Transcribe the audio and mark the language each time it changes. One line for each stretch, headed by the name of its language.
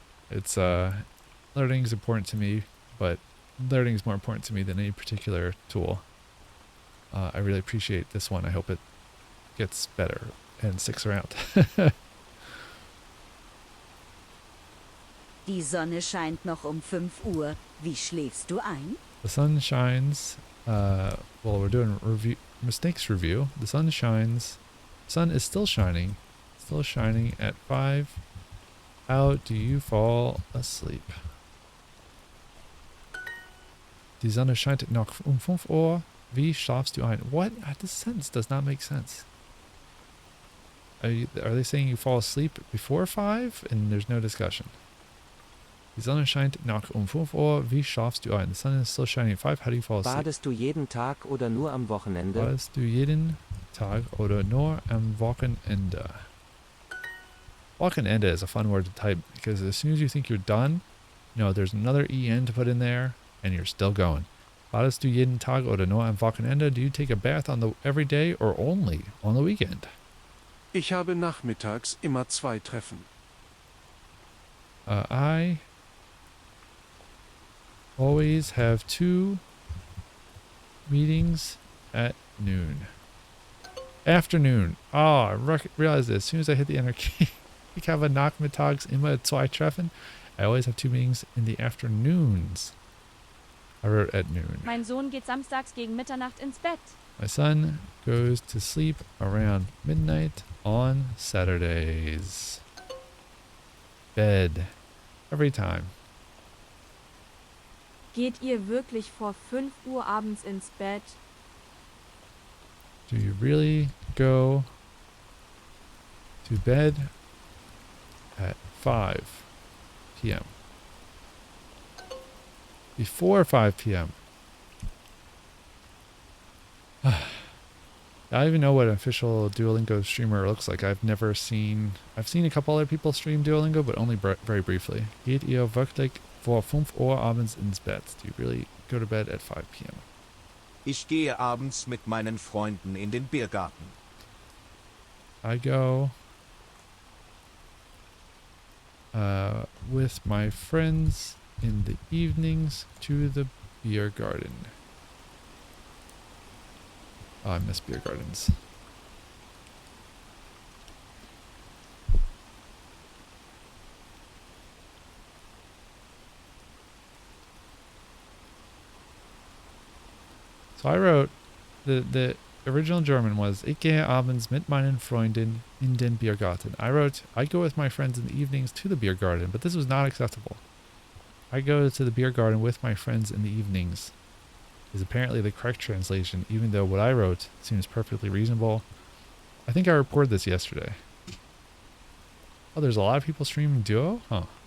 English: It's learning is important to me, but learning is more important to me than any particular tool. I really appreciate this one. I hope it gets better and sticks around.
German: Die Sonne scheint noch um 5 Uhr. Wie schläfst du ein?
English: The sun shines. Well, we're doing mistakes review. The sun shines. Sun is still shining. Still shining at 5. How do you fall asleep?
German: Die Sonne scheint noch um 5 Uhr. Wie schlafst du ein?
English: What? This sentence does not make sense. Are they saying you fall asleep before 5? And there's no discussion.
German: Die Sonne scheint noch um 5 Uhr. Wie schlafst du ein?
English: The sun is still shining at 5. How do you fall asleep?
German: Badest du jeden Tag oder nur am Wochenende? Badest du jeden Tag oder nur am Wochenende?
English: Wochenende is a fun word to type because as soon as you think you're done, there's another en to put in there and you're still going.
German: Badest du jeden Tag oder nur am Wochenende?
English: Do you take a bath every day or only on the weekend?
German: Ich habe nachmittags immer 2 Treffen.
English: I always have 2 meetings at noon. Afternoon. Oh, I realized this as soon as I hit the enter key.
German: Ich habe nachmittags immer 2 Treffen.
English: I always have 2 meetings in the afternoons. I wrote at noon.
German: Mein Sohn geht samstags gegen Mitternacht ins Bett.
English: My son goes to sleep around midnight on Saturdays. Bed. Every time.
German: Geht ihr wirklich vor 5 Uhr abends ins Bett?
English: Do you really go to bed at 5 p.m.? Before 5 p.m. I don't even know what an official Duolingo streamer looks like. I've seen a couple other people stream Duolingo, but only very briefly.
German: Geht ihr wirklich vor 5 Uhr abends ins Bett?
English: Do you really go to bed at 5 p.m.?
German: Ich gehe abends mit meinen Freunden in den Biergarten.
English: I go with my friends in the evenings to the beer garden. Oh, I miss beer gardens. So I wrote, the original German was,
German: Ich gehe abends mit meinen Freunden in den Biergarten.
English: I wrote, I go with my friends in the evenings to the beer garden, but this was not acceptable. I go to the beer garden with my friends in the evenings is apparently the correct translation, even though what I wrote seems perfectly reasonable. I think I reported this yesterday. Oh, there's a lot of people streaming Duo? Huh.